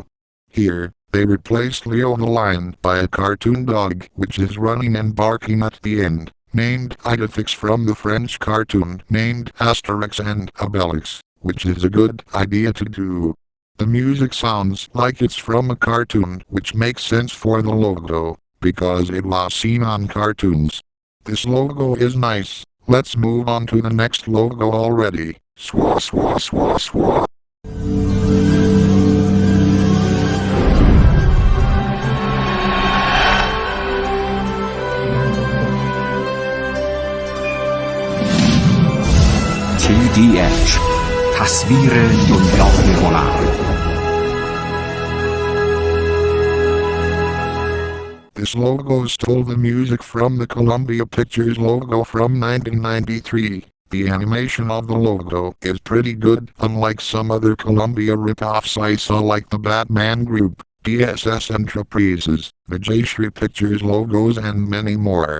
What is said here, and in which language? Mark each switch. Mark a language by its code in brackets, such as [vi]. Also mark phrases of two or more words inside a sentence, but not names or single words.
[en] Here, they replaced Leo the lion by a cartoon dog which is running and barking at the end, named Idefix from the French cartoon named Asterix and Obelix, which is a good idea to do. The music sounds like it's from a cartoon, which makes sense for the logo, because it was seen on cartoons. This logo is nice. Let's move on to the next logo already. Swa swa swa swa. [fa] TDH تصویر دنیای هنر. [en] This logo stole the music from the Columbia Pictures logo from 1993. The animation of the logo is pretty good, unlike some other Columbia rip-offs I saw like the Batman Group, DSS Enterprises, the J-Shri Pictures logos and many more.